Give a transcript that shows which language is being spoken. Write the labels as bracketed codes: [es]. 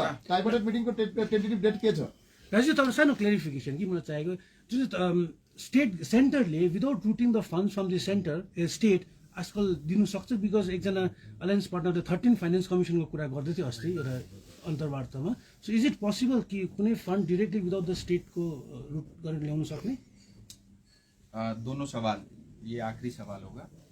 [ne] Tripartite मिटिङको tentative date के छ? राजु तपाईँ सानो क्लेरिफिकेसन कि मलाई चाहिएको, जुन state सेन्टरले [en] without routing the funds from the centre state [ne] आजकल दिनु सक्छ? बिकज एकजना अलायन्स पार्टनरले 13 फाइनेन्स कमिसनको कुरा गर्दै थियो अस्ति एउटा अन्तर्वार्तामा। [en] so is it possible [ne] कि कुनै फन्ड डिरेक्टली विदाउट द स्टेटको रुट गरेर ल्याउन सक्ने? [hi] दोनों सवाल, ये आखिरी सवाल होगा।